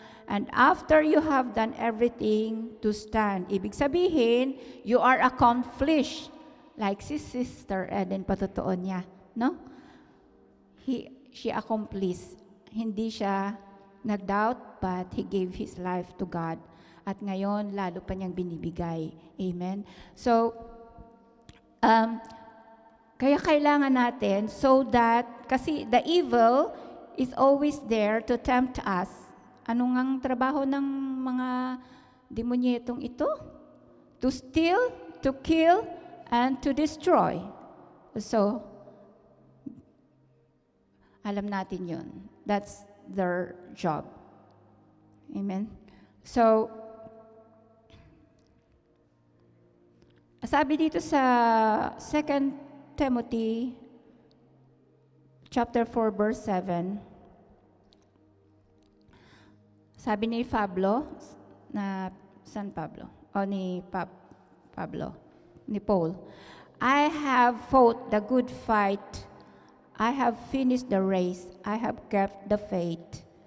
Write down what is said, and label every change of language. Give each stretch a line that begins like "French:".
English: And after you have done everything to stand, ibig sabihin, you are accomplished. Like si Sister Eden, patotoo niya, no? She accomplished. Hindi siya nag-doubt, but he gave his life to God.
Filipino: At ngayon, lalo pa niyang binibigay. Amen?
English: So, kaya kailangan natin so that, kasi the evil is always there to tempt us.
Filipino: Ano ngang trabaho ng mga demonyetong ito?
English: To steal, to kill, and to destroy.
Filipino: So, alam natin yun.
English: That's their job. Amen? So, sabi dito sa 2 Timothy chapter 4 verse 7, sabi ni Pablo, na San Pablo, o ni Pablo, ni Paul, I have fought the good fight, I have finished the race, I have kept the faith.